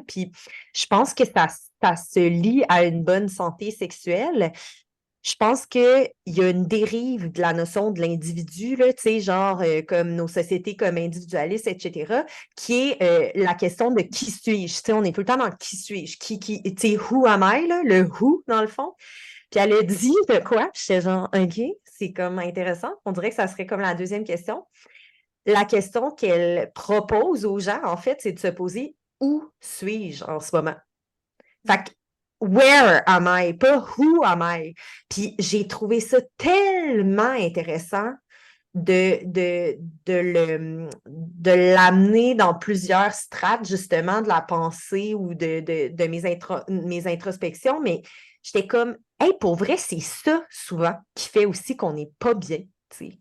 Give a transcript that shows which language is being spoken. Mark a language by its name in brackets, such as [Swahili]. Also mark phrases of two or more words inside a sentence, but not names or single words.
[French] Puis je pense que ça se lie à une bonne santé sexuelle. Je pense qu'il y a une dérive de la notion de l'individu, là, genre comme nos sociétés comme individualistes, etc., qui est la question de qui suis-je. On est tout le temps dans qui suis-je, [English] who am I, [French] là, le who, dans le fond. Puis elle a dit de quoi? J'étais genre, OK, c'est comme intéressant. On dirait que ça serait comme la deuxième question. La question qu'elle propose aux gens, en fait, c'est de se poser où suis-je en ce moment? Fait que [English] where am I? Pas who am I? [French] Puis j'ai trouvé ça tellement intéressant de l'amener dans plusieurs strates, justement, de la pensée ou de mes introspections, mais j'étais comme, hey, pour vrai, c'est ça, souvent, qui fait aussi qu'on n'est pas bien, tu sais.